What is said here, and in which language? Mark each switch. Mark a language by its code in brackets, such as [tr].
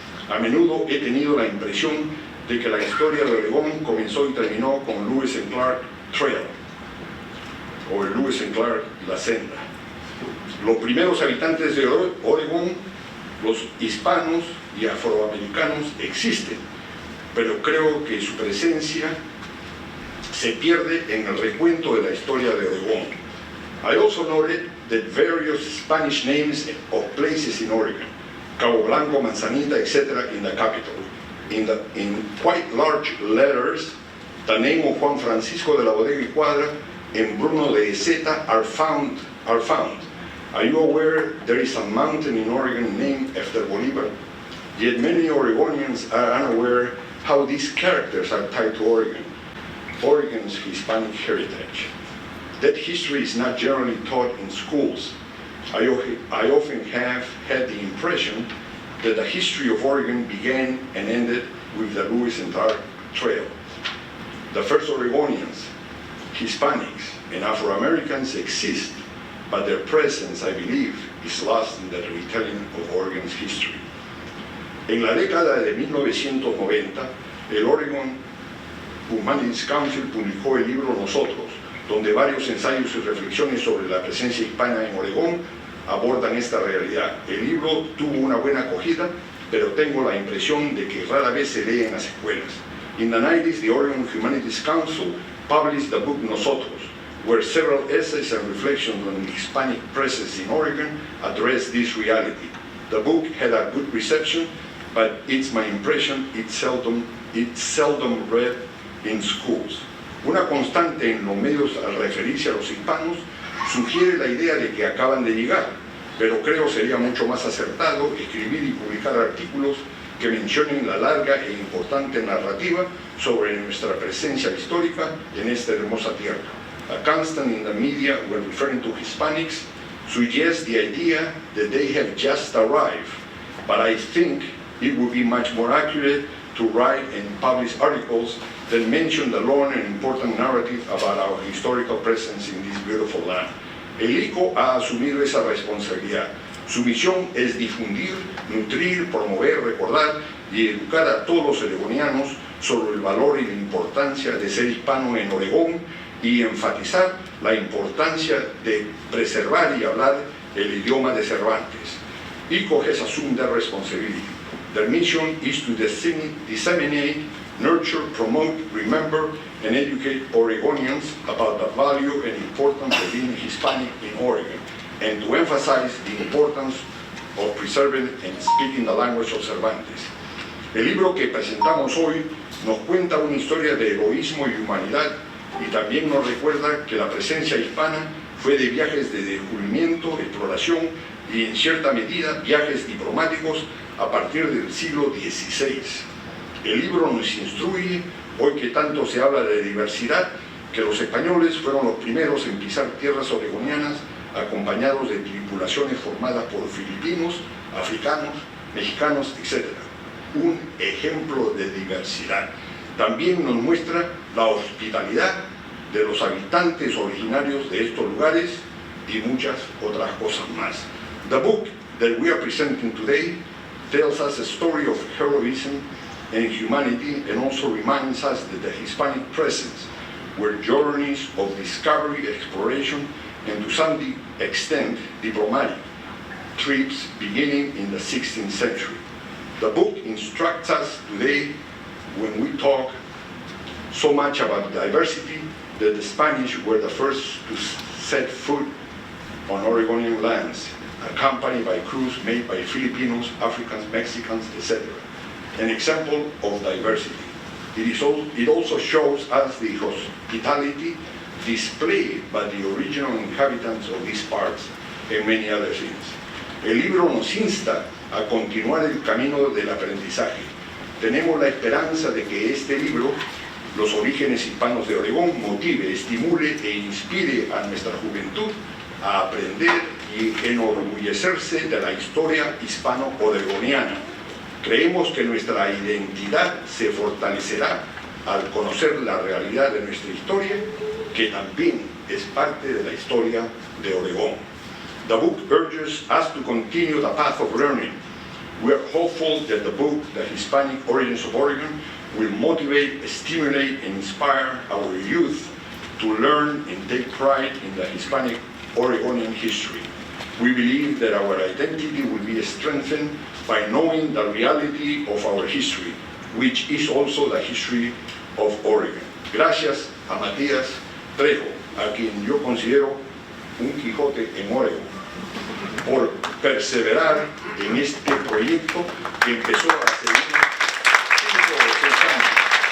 [es] A menudo he tenido la impresión de que la historia de Oregón comenzó y terminó con Lewis and Clark Trail, o el Lewis and Clark La Senda. Los primeros habitantes de Oregón, los hispanos y afroamericanos, existen, pero creo que su presencia se pierde en el recuento de la historia de Oregón. [en] I also noted that various Spanish names of places in Oregon, Cabo Blanco, Manzanita, etc., in the capital. In quite large letters, the name of Juan Francisco de la Bodega y Cuadra and Bruno de Zeta are found. Are you aware there is a mountain in Oregon named after Bolivar? Yet many Oregonians are unaware how these characters are tied to Oregon's Hispanic heritage. That history is not generally taught in schools. I often have had the impression that the history of Oregon began and ended with the Lewis and Clark Trail. The first Oregonians, Hispanics, and Afro-Americans exist, but their presence, I believe, is lost in the retelling of Oregon's history. [es] En la década de 1990, el Oregon Humanities Council publicó el libro Nosotros, donde varios ensayos y reflexiones sobre la presencia hispana en Oregón abordan esta realidad. El libro tuvo una buena acogida, pero tengo la impresión de que rara vez se lee en las escuelas. [en] In the 90s, the Oregon Humanities Council published the book Nosotros, where several essays and reflections on Hispanic presence in Oregon address this reality. The book had a good reception, but it's my impression it's seldom read in schools. [es] Una constante en los medios al referirse a los hispanos sugiere la idea de que acaban de llegar, pero creo sería mucho más acertado escribir y publicar artículos que mencionen la larga e importante narrativa sobre nuestra presencia histórica en esta hermosa tierra. [en] A constant in the media when referring to Hispanics suggests the idea that they have just arrived, but I think it would be much more accurate to write and publish articles that mention the long and important narrative about our historical presence in this beautiful land. [es] El ICO ha asumido esa responsabilidad. Su misión es difundir, nutrir, promover, recordar y educar a todos los oregonianos sobre el valor y la importancia de ser hispano en Oregón y enfatizar la importancia de preservar y hablar el idioma de Cervantes. [en] ICO has assumed that responsibility. Their mission is to disseminate, nurture, promote, remember, and educate Oregonians about the value and importance of being Hispanic in Oregon, and to emphasize the importance of preserving and speaking the language of Cervantes. [es] El libro que presentamos hoy nos cuenta una historia de heroísmo y humanidad, y también nos recuerda que la presencia hispana fue de viajes de descubrimiento, exploración y en cierta medida viajes diplomáticos a partir del siglo XVI. El libro nos instruye, hoy que tanto se habla de diversidad, que los españoles fueron los primeros en pisar tierras oregonianas acompañados de tripulaciones formadas por filipinos, africanos, mexicanos, etc. Un ejemplo de diversidad. También nos muestra la hospitalidad de los habitantes originarios de estos lugares y muchas otras cosas más. [en] The book that we are presenting today tells us a story of heroism and humanity, and also reminds us that the Hispanic presence were journeys of discovery, exploration, and to some extent diplomatic trips beginning in the 16th century. The book instructs us today when we talk so much about diversity that the Spanish were the first to set foot on Oregonian lands, accompanied by crews made by Filipinos, Africans, Mexicans, etc. An example of diversity. It also shows us the hospitality displayed by the original inhabitants of these parts and many other things. [es] El libro nos insta a continuar el camino del aprendizaje. Tenemos la esperanza de que este libro, Los Orígenes Hispanos de Oregón, motive, estimule e inspire a nuestra juventud a aprender y enorgullecerse de la historia hispano-oregoniana. Creemos que nuestra identidad se fortalecerá al conocer la realidad de nuestra historia, que también es parte de la historia de Oregón. [en] The book urges us to continue the path of learning. We are hopeful that the book, The Hispanic Origins of Oregon, will motivate, stimulate, and inspire our youth to learn and take pride in the Hispanic Oregonian history. We believe that our identity will be strengthened by knowing the reality of our history, which is also the history of Oregon. [es] Gracias a Matías Trejo, a quien yo considero un Quijote en Oregon, por perseverar en este proyecto que empezó hace 5 o 6 años.